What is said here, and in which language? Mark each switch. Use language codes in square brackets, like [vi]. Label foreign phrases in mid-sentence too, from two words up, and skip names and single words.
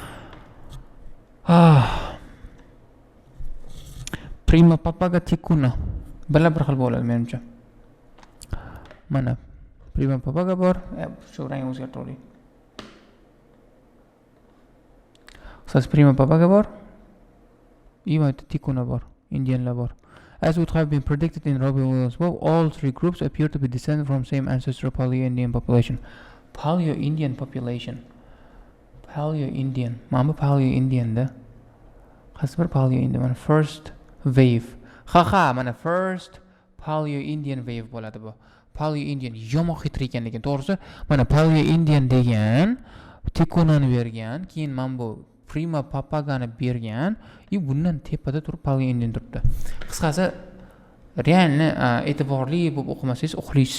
[uz] Prima papaga tikuna. Bir xil bo'ladi menimcha. Mana Prima papaga bor. Shu rang o'zgartirib. Qisqasi Prima papaga bor. Ima tikuna bor. Indianlar bor. [en] As would have been predicted in Robin Williams' book, all three groups appear to be descended from same ancestral Paleo-Indian population. Paleo-Indian population. Paleo-Indian. [uz] Mana Paleo-Indian da. Qaysi bir Paleo-Indian? Mana [en] first wave. [uz] Mana [en] first Paleo-Indian wave [uz] bo'ladi bu. Paleo-Indian yomon xitri ekanligi to'g'risi. Mana Paleo-Indian degan tikunani bergan, keyin men bu Prima papagani bergan, bundan tepada turib Paleo-Indian turibdi. Qisqasi realni e'tiborli bo'lib o'qimasangiz uxlaysiz.